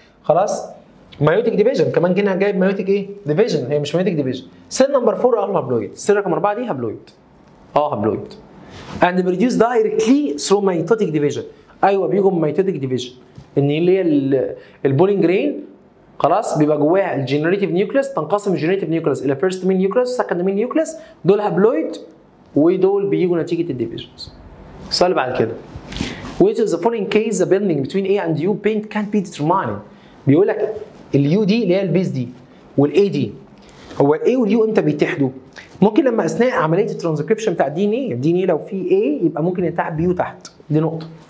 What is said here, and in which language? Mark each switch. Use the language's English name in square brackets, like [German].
[Arabic] خلاص؟ مايوتيك ديفيجن كمان كده جايب مايوتيك ايه؟ ديفيجن، هي مش مايوتيك ديفيجن. سيل نمبر 4 هابلويد، السيل رقم 4 دي هابلويد. هابلويد. [English] and produce directly through mitotic division. [Arabic] ايوه بيجوا من mitotic division، ان اللي هي البولينج جرين خلاص بيبقى جواها الجنريتيف نيوكليس، تنقسم الجنريتيف نيوكليس الى فيرست مين نيوكليس سكند مين نيوكليس، دول هابلويد ودول بيجوا نتيجه الديفيجنز. السؤال بعد كده [English] which is the following case the bonding between A and U paint can't be determined؟ [Arabic] بيقول لك اليو دي اللي هي البيز دي والاي دي، هو الاي واليو امتى بيتحدوا؟ ممكن لما اثناء عمليه الترانسكريبشن بتاع الدي ان ايه، الدي ان ايه لو في اي يبقى ممكن يتحد بيو تحت، دي نقطه.